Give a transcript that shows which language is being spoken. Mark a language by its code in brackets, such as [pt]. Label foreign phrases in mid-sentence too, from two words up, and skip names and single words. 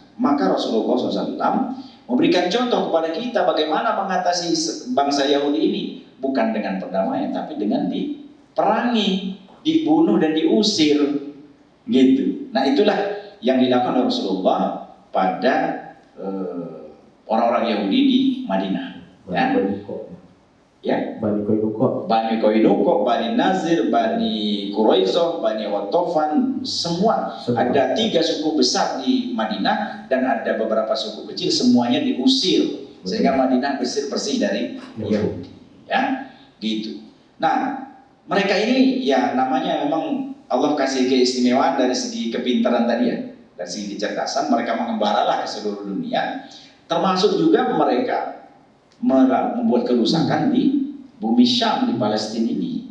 [id] Maka Rasulullah SAW memberikan contoh kepada kita bagaimana mengatasi bangsa Yahudi ini, bukan dengan perdamaian, tapi dengan diperangi, dibunuh dan diusir, gitu. Nah, itulah yang dilakukan oleh Rasulullah pada orang-orang Yahudi di Madinah. Bani Koinuko, Bani Koinuko, Bani Nazir, Bani Quraizoh, Bani Watofan, semua. Ada 3 suku besar di Madinah dan ada beberapa suku kecil, semuanya diusir sehingga Madinah bersih dari Yahudi, ya, gitu. Nah, mereka ini ya namanya memang Allah kasih keistimewaan dari segi kepintaran tadi ya, dari segi kecerdasan, mereka mengembaralah ke seluruh dunia, termasuk juga mereka membuat kerusakan di bumi Syam, di Palestina ini.